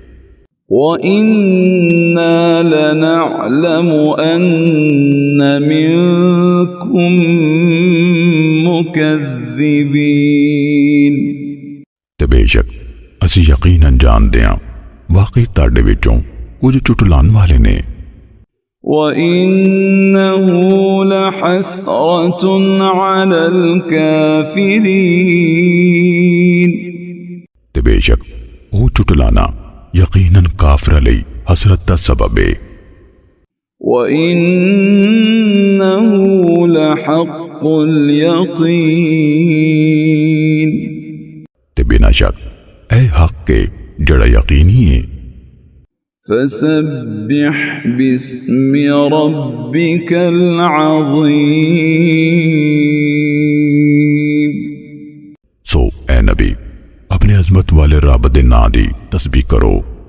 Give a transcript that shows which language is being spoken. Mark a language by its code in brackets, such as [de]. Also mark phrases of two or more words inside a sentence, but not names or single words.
[ar] وإنا لنعلم أن منكم مكذبين [pa] تے بے شک اسی یقیناً جاندے ہاں واقعی تاڈے وچوں کجھ چٹلان والے نے. [ar] وإنه لحسرة على الكافرين [pa] تے بے شک او چٹلانا یقیناً کافراں لئی حسرت دا سبب ہے. [ar] وإنه لحق اليقين [pa] تے بنا شک اے حق کے جڑا یقینی ہے. [ar] فسبح باسم ربك العظيم [pa] سو اے نبی اپنے عظمت والے رب دے ناں دی تسبیح کرو.